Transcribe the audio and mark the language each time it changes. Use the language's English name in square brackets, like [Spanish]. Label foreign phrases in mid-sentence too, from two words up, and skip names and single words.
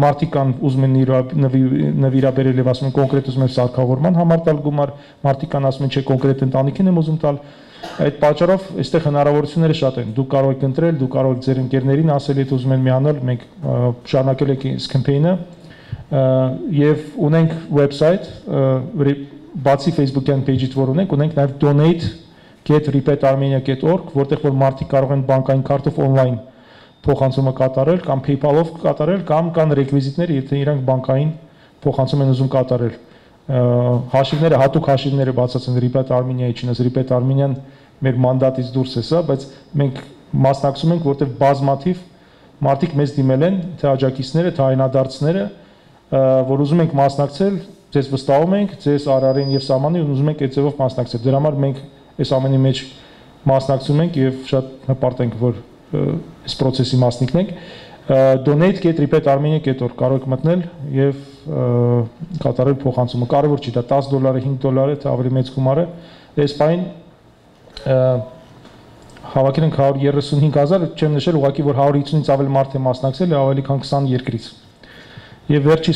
[Armenian] մարդիկ կան ուզում են նվիրաբերել եւ ասում են կոնկրետ ուզում են սարքավորման համար տալ գումար, մարդիկ կան ասում են չէ կոնկրետ ընտանիքին եմ ուզում տալ։ Այդ պատճառով այստեղ հնարավորությունները շատ են։ Դուք կարող եք ընտրել, դուք կարող եք ձեր ընկերներին ասել, եթե ուզում են միանալ, մենք շարունակել ենք այս կամպեյնը եւ ունենք website, բացի Facebook-յան page-ից որ ունենք նաեւ donate.repeatarmenia.org, որտեղ որ մարդիկ կարող են բանկային քարտով on-line փոխանցումը կատարել կամ PayPal-ով կատարել կամ կան ռեկվիզիտներ, եթե իրանք բանկային փոխանցում են ուզում կատարել։ Հաշիվները, հատուկ հաշիվները բացած են Repeat Armenia-ի, չնայած Repeat Armenian մեր մանդատից դուրս է սա, բայց մենք մասնակցում ենք, որտեղ բազմաթիվ մարդիկ մեզ դիմել են, թե աջակիցները, թե այնադարձները, որ ուզում ենք մասնակցել, ձեզ վստահում ենք, ձեզ արարին եւ սահմանին ուզում ենք այդ ձևով մասնակցել։ Դրա համար մենք այս ամենի մեջ մասնակցում ենք եւ շատ հպարտ ենք, որ այս process-ի մասնիկն ենք, donate.repeatarmenia.org կարող եք մտնել եւ կատարել փոխանցումը։ Կարևոր չի դա $10, $5, թե ավելի մեծ գումար է։ Այս պայն հավաքել ենք 135,000, չեմ նշել ուղղակի որ 150-ից ավելի մարդ է մասնակցել եւ ավելի քան 20 երկրից։ Եվ վերջի